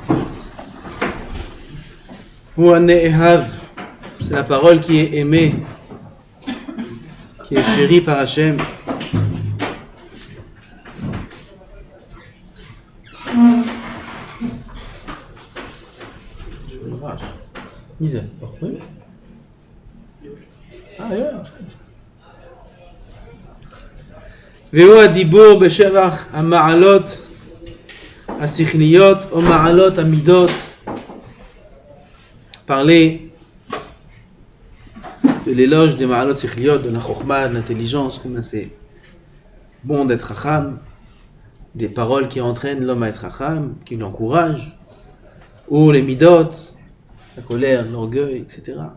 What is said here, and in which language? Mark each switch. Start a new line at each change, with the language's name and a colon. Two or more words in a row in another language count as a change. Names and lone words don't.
French: C'est la parole qui est aimée, qui est chérie par Hachem. Misère.
Hebrew: והוא הדיבור בשבח המעלות השכליות או מעלות המידות.
French: Parler de l'éloge des
Hebrew: מעלות שכליות,
French: de la chokhmah, de l'intelligence, comment c'est bon d'être chacham, des paroles qui entraînent l'homme à être chacham, qui l'encouragent, ou les midot, la colère, l'orgueil, etc.